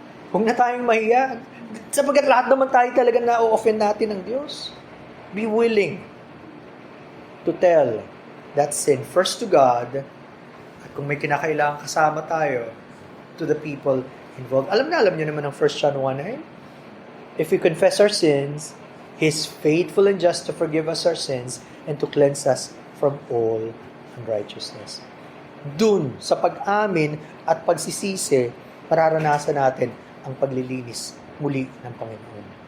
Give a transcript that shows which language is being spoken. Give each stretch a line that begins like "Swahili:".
Filipino: Huwag na tayong mahiya. Sapagkat lahat naman tayo talaga na-offend natin ng Diyos.
English: Be willing to tell that sin first to God,
Filipino: at kung may kinakailangan kasama tayo,
English: to the people involved.
Filipino: Alam niyo naman ang 1 John 1:9.
English: If we confess our sins, He is faithful and just to forgive us our sins and to cleanse us from all unrighteousness.
Filipino: Dun, sa pag-amin at pagsisisi, mararanasan natin ang paglilinis muli ng Panginoon.